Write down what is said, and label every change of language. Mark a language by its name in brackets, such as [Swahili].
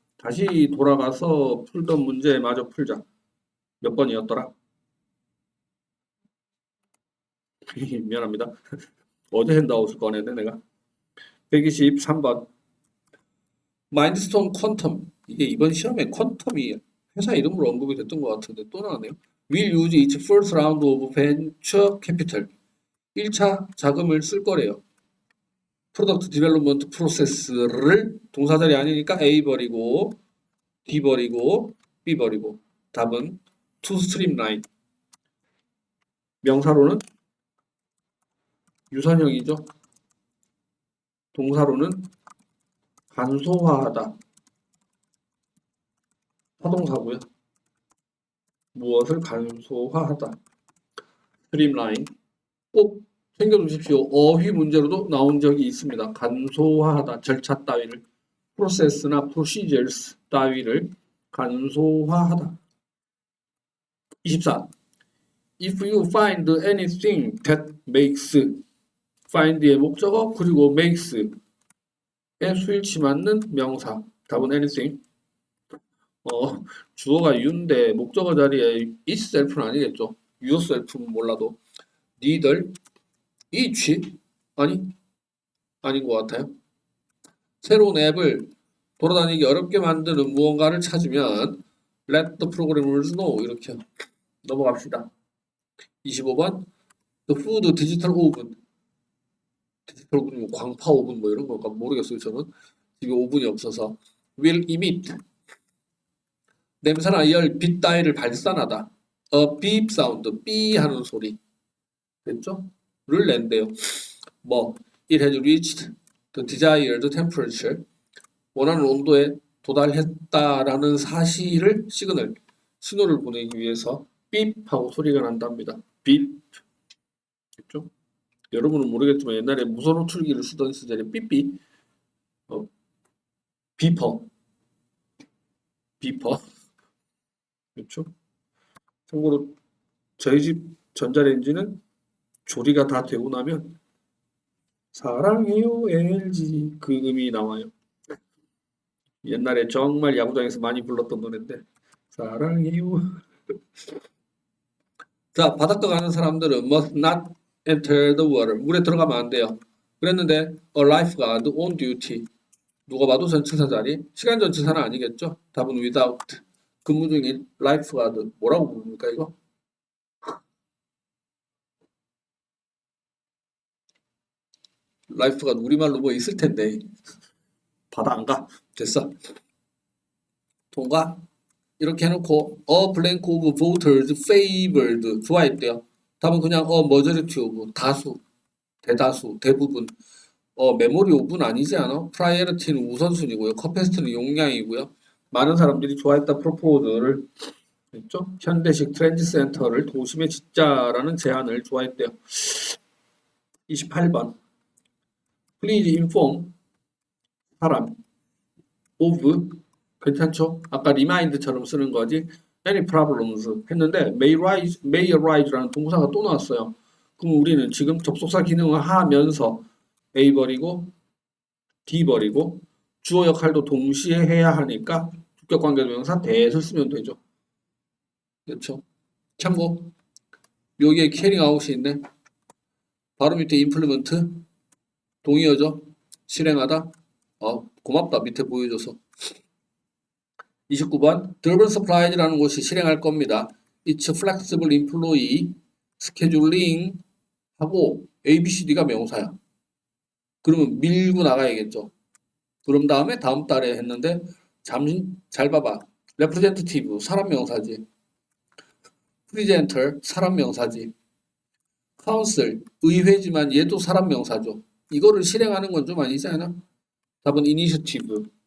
[Korean] 다시 돌아가서 풀던 문제 마저 풀자. 몇 번이었더라? 미안합니다. 어제 핸드아웃을 꺼냈네 내가. 123번. 마인드스톤 퀀텀. 이게 이번 시험에 퀀텀이 회사 이름으로 언급이 됐던 것 같은데 또 나왔네요. [English] Will use its first round of venture capital. [Korean] 1차 자금을 쓸 거래요. 프로덕트 디벨롭먼트 프로세스를 동사 자리 아니니까 A 버리고 D 버리고 B 버리고 답은 to streamline. 명사로는 유선형이죠. 동사로는 간소화하다. 타동사고요. 무엇을 간소화하다. streamline. 꼭 챙겨두십시오. 어휘 문제로도 나온 적이 있습니다. 간소화하다. 절차 따위를. 프로세스나 procedures 따위를 간소화하다. 24. [English] If you find anything that makes find의 [Korean] 목적어 그리고 [English] makes에 [Korean] 수일치 맞는 명사. 답은 anything. 주어가 you인데 목적어 자리에 itself는 아니겠죠. yourself는 몰라도 니들 each 아닌 것 같아요. 새로운 앱을 돌아다니기 어렵게 만드는 무언가를 찾으면 [English] let the programmers know [Korean] 이렇게 넘어갑시다. [English] 25번 the food digital oven. [Korean] 디지털 오븐이면 광파 오븐 뭐 이런 걸까 모르겠어요. 저는 집에 오븐이 없어서. [English] will emit. [Korean] 냄새나 열, 빛 따위를 발산하다. [English] a beep sound. [Korean] 삐 하는 소리. 됐죠? 를 낸대요. [English] 뭐 it has reached the desired temperature. [Korean] 원하는 온도에 도달했다라는 사실을 신호를 보내기 위해서 삐 하고 소리가 난답니다. 삐. 됐죠? 여러분은 모르겠지만 옛날에 무선 호출기를 쓰던 시절에 삐삐, 비퍼, 그렇죠? 참고로 저희 집 전자레인지는 조리가 다 되고 나면 사랑해요 LG 그 음이 나와요. 옛날에 정말 야구장에서 많이 불렀던 노래인데 사랑해요. 자, 바닷가 가는 사람들은 [English] must not enter the water. [Korean] 물에 들어가면 안 돼요. 그랬는데 [English] a lifeguard on duty. [Korean] 누가 봐도 전치사 자리. 시간 전치사는 아니겠죠? 답은 without. 근무 중인 lifeguard. 뭐라고 부릅니까 이거? lifeguard 우리말로 뭐 있을 텐데. 바다 안 가. 됐어. 통과. 이렇게 해놓고 [English] a blank of voters favored. [Korean] 좋아했대요. 답은 그냥 [English] a majority of. [Korean] 다수. 대다수. 대부분. 메모리 5분 아니지 않아? 프라이어리티는 우선순위고요. 커패시티는 용량이고요. 많은 사람들이 좋아했다 프로포즈를 했죠. 현대식 트렌지 센터를 도심에 짓자라는 제안을 좋아했대요. 28번. [English] Please inform 사람 of [Korean] 괜찮죠? 아까 remind처럼 쓰는 거지. [English] Any problems [Korean] 했는데 [English] may arise [Korean] 라는 동사가 또 나왔어요. 그럼 우리는 지금 접속사 기능을 하면서 A 버리고 D 버리고 주어 역할도 동시에 해야 하니까 주격 관계대명사 that을 쓰면 되죠. 그렇죠? 참고 여기에 캐링 아웃이 있네. 바로 밑에 implement 동의어죠. 실행하다. 고맙다. 밑에 보여줘서. 29번 Durban Supplies라는 곳이 실행할 겁니다. [English] It's flexible employee scheduling 하고 [Korean] ABCD가 명사야. 그러면 밀고 나가야겠죠. 그럼 다음에 다음 달에 했는데 잠시 잘 봐봐. representative 사람 명사지. presenter 사람 명사지. council 의회지만 얘도 사람 명사죠. 이거를 실행하는 건 좀 아니지 않아? 답은 initiative.